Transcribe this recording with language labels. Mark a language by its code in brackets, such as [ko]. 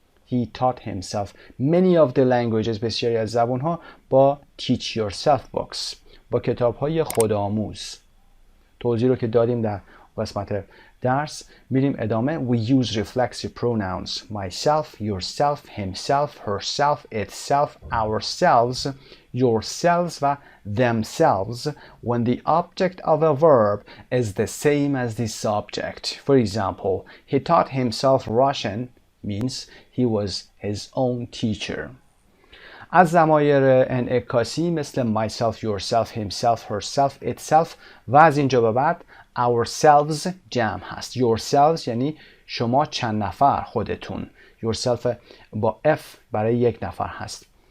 [en] He taught himself many of the languages. [fa] بسیاری از زبانها با [en] teach yourself books، [fa] با کتاب‌های خودآموز. توضیح رو که دادیم در قسمت درس. میریم ادامه. [en] We use reflexive pronouns myself, yourself, himself, herself, itself, ourselves, yourselves و themselves when the object of a verb is the same as the subject. For example, he taught himself Russian means he was his own teacher. [fa] از ضمایر انعکاسی مثل myself, yourself, himself, herself, itself و از اینجا به بعد ourselves جمع هست. yourselves یعنی شما چند نفر، خودتون. yourself با F برای یک نفر هست.